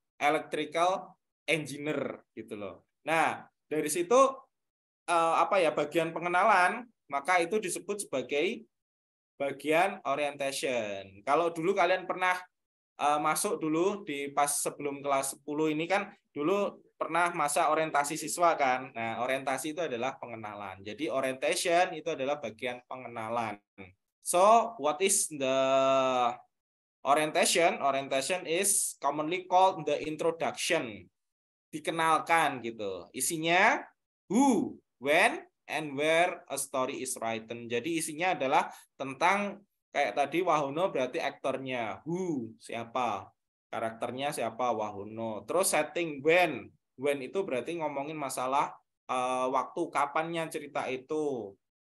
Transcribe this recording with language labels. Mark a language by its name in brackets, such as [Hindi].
[Indonesian] Electrical engineer gitu loh. Nah, dari situ bagian pengenalan, maka itu disebut sebagai bagian orientation. Kalau dulu kalian pernah masuk dulu di pas sebelum kelas 10 ini kan dulu pernah masa orientasi siswa kan. Nah, orientasi itu adalah pengenalan. Jadi orientation itu adalah bagian pengenalan. [English] So, what is the orientation? Orientation is commonly called the introduction. [Indonesian] Dikenalkan gitu. Isinya [English] who, when, and where a story is written. [Indonesian] Jadi isinya adalah tentang kayak tadi Wahono berarti aktornya, who, siapa, karakternya siapa, Wahono. Terus setting when itu berarti ngomongin masalah waktu kapannya cerita itu.